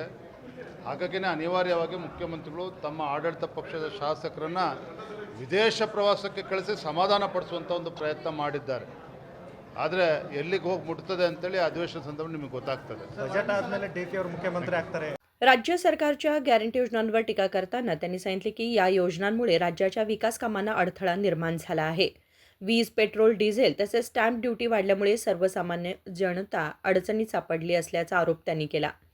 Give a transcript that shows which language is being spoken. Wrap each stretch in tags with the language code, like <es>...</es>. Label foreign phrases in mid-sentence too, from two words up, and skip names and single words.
<kn>ಹಾಗಾಗಿನೇ ಅನಿವಾರ್ಯವಾಗಿ ಮುಖ್ಯಮಂತ್ರಿಗಳು ತಮ್ಮ ಆಡಳಿತ ಪಕ್ಷದ ಶಾಸಕರನ್ನು ವಿದೇಶ ಪ್ರವಾಸಕ್ಕೆ ಕಳಿಸಿ ಸಮಾಧಾನ ಪಡಿಸುವಂಥ ಒಂದು ಪ್ರಯತ್ನ ಮಾಡಿದ್ದಾರೆ. ಆದರೆ ಎಲ್ಲಿಗೆ ಹೋಗಿ ಮುಟ್ತದೆ ಅಂತೇಳಿ ಅಧಿವೇಶನ ಸಂದರ್ಭ ನಿಮಗೆ ಗೊತ್ತಾಗ್ತದೆ. ಬಜೆಟ್ ಆದಮೇಲೆ DK ಅವರು ಮುಖ್यमंत्री ಆಗ್ತಾರೆ.</kn> <mr>राज्य सरकारच्या गॅरंटी योजनांवर टीका करताना त्यांनी सांगितले की या योजनांमुळे राज्याच्या विकास कामांना अडथळा निर्माण झाला आहे. वीज, पेट्रोल, डिझेल तसेच स्टॅम्प ड्युटी वाढल्यामुळे सर्वसामान्य जनता अडचणीत सापडली असल्याचा आरोप त्यांनी केला.</mr>